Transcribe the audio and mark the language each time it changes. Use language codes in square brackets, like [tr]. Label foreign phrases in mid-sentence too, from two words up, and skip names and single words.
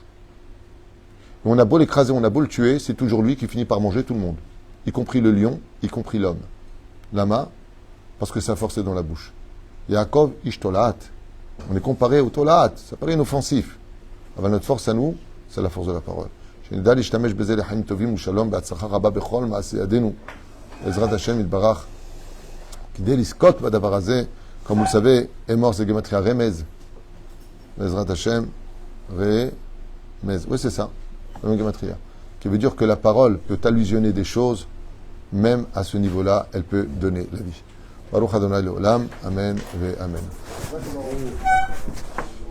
[fr] Et on a beau l'écraser, on a beau le tuer, c'est toujours lui qui finit par manger tout le monde. Y compris le lion, y compris l'homme. Lama, parce que sa force est dans la bouche. [he] יעקב איש תולעת. [fr] On est comparé au Tolaat. Ça paraît inoffensif. Alors notre force à nous, c'est la force de la parole. [he] שנדע להשתמש בזה לחיים טובים ושלום בהצלחה רבה בכל מעשי ידינו. בעזרת השם יתברך. כדי לזכות בדבר הזה, [fr] comme vous le savez, [he] אמור זה גימטריה רמז. בעזרת השם, רמז. [fr] Oui, c'est ça. La même גימטריה. Qui veut dire que la parole peut allusionner des choses, même à ce niveau-là, elle peut donner la vie. [he] ברוך ה' לעולם. אמן ואמן.